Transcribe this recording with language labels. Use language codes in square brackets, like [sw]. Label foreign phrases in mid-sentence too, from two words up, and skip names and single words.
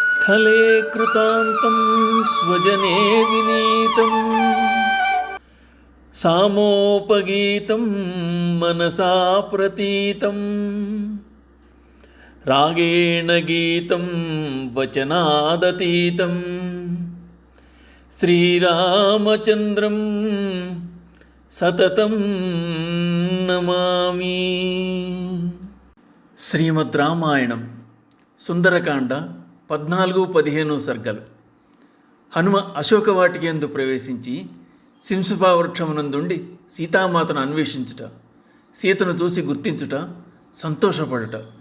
[sa] स्थले कृतान्तं स्वजने विनीतं सामोपगीतं मनसा प्रतीतं रागेण गीतं वचनादतीतं श्रीरामचन्द्रं सततं नमामि. [te] శ్రీమద్ రామాయణం సుందరకాండ 14-15 సర్గలు. హనుమ అశోకవాటికేందు ప్రవేశించి సింసుపా వృక్షమునందుండి సీతామాతను అన్వేషించుట, సీతను చూసి గుర్తించుట, సంతోషపడుట.